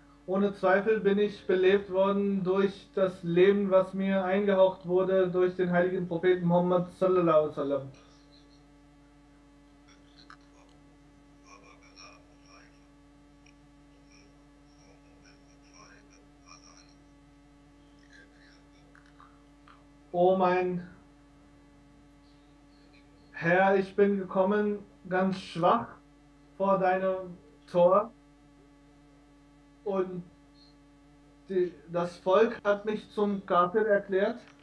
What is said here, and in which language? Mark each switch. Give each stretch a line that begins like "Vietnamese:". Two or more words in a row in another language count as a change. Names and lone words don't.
German: Ohne Zweifel bin ich belebt worden durch das Leben, was mir eingehaucht wurde durch den heiligen Propheten Muhammad
Arabic: صلى الله عليه وسلم.
German: O mein Herr, ich bin gekommen ganz schwach vor deinem Tor und das Volk hat mich zum Kafir erklärt.